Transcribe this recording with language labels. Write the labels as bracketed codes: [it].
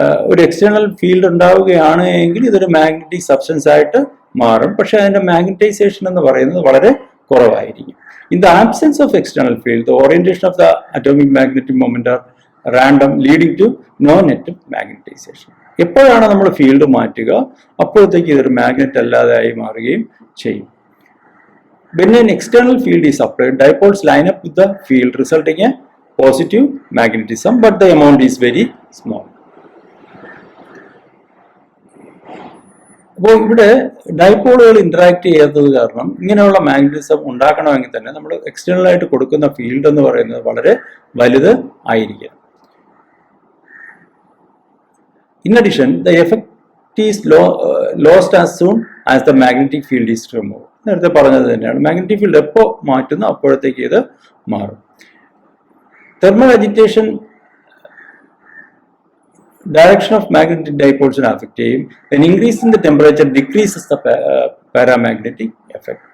[ml] ഒരു external field ഉണ്ടാവുകയാണ് എങ്കിൽ ഇതൊരു മാഗ്നറ്റിക് സബ്സ്റ്റൻസ് ആയിട്ട് മാറും, പക്ഷെ അതിന്റെ മാഗ്നറ്റൈസേഷൻ എന്ന് പറയുന്നത് വളരെ കുറവായിരിക്കും. [en] In the absence of external field, the orientation of the atomic magnetic moment are random, leading to no net magnetization. [ml] എപ്പോഴാണ് നമ്മൾ ഫീൽഡ് മാറ്റുക, അപ്പോഴത്തേക്ക് ഇതൊരു മാഗ്നറ്റ് അല്ലാതായി മാറുകയും ചെയ്യും. [en] When an external field is applied, dipoles line up with the field, resulting in positive magnetism, but the amount is very small. [ml] അപ്പോൾ ഇവിടെ ഡൈപോളുകൾ interact ചെയ്യാത്തത് കാരണം ഇങ്ങനെയുള്ള മാഗ്നറ്റിസം ഉണ്ടാക്കണമെങ്കിൽ തന്നെ നമ്മൾ എക്സ്റ്റേണൽ ആയിട്ട് കൊടുക്കുന്ന ഫീൽഡ് എന്ന് പറയുന്നത് വളരെ വലുത് ആയിരിക്കും. [en] In addition, the effect is lost as soon as the magnetic field is removed. [ml] നേരത്തെ പറഞ്ഞത് തന്നെയാണ്, മാഗ്നറ്റിക് ഫീൽഡ് എപ്പോൾ മാറ്റുന്നു അപ്പോഴത്തേക്ക് ഇത് മാറും. [en] thermal agitation direction of magnetic dipoles affect [ml] ചെയ്യും. [en] An increase in the temperature decreases the paramagnetic effect.